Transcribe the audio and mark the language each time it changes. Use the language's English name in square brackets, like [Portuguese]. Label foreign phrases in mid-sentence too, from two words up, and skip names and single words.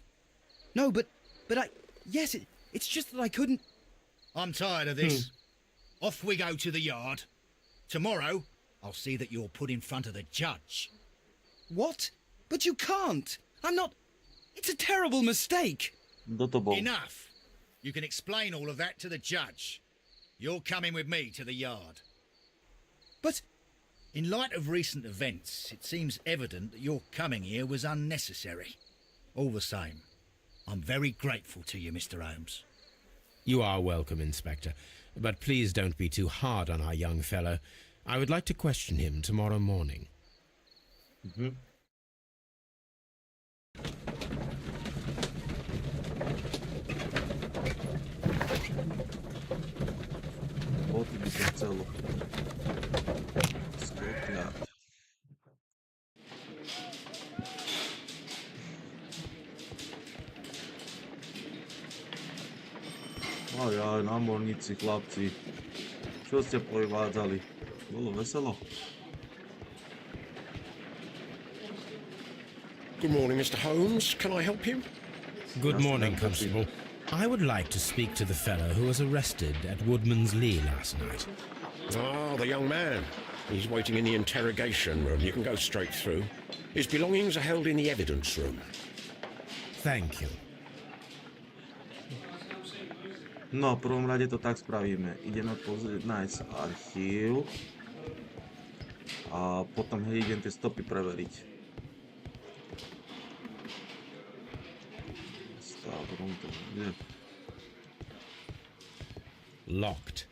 [English] No, but yes, it's just that I couldn't. I'm tired of this. Off we go to the yard. Tomorrow, I'll see that you're put in front of the judge. What? But you can't. I'm not. It's a terrible mistake. [Slovak] Kto to bol? [English] Enough. You can explain all of that to the judge. You're coming with me to the yard. But In light of recent events, it seems evident that your coming here was unnecessary. All the same, I'm very grateful to you, Mr. Holmes. You are welcome, Inspector, but please don't be too hard on our young fellow. I would like to question him tomorrow morning. [Slovak] Boty by som chcel skopňať. Ajaj, námorníci, chlapci. Čo ste privádzali? Bolo veselo? [English] Good morning, Mr. Holmes. Can I help you? Good Yes, morning, madam, Constable. I would like to speak to the fellow who was arrested at Woodman's Lee last night. Ah, the young man. He's waiting in the interrogation room. You can go straight through. His belongings are held in the evidence room. Thank you. [Slovak] No, v prvom rade to tak spravíme. Ideme pozrieť, nájsť archív. A potom idem tie stopy preveriť. Stavrom to bude. [English] Locked.